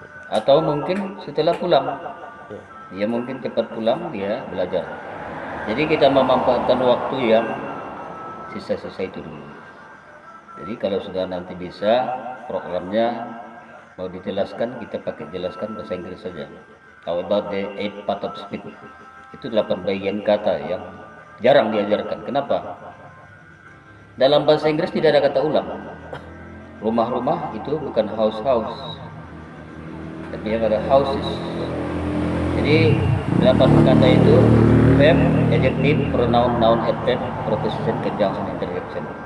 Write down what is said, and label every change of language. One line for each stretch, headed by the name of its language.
Indonesian: Atau mungkin setelah pulang, dia mungkin cepat pulang dia belajar. Jadi kita memanfaatkan waktu yang sisa-sisa itu dulu. Jadi kalau sudah nanti bisa programnya mau dijelaskan, kita pakai jelaskan bahasa Inggris saja.
English: How about the 8 part of speech?
Indonesian: Itu 8 bagian kata yang jarang diajarkan. Kenapa? Dalam bahasa Inggris tidak ada kata ulang. Rumah-rumah itu bukan house-house, tapi yang ada houses. Jadi 8 kata itu verb, adjective, pronoun, noun, adverb, preposition, conjunction, interjection.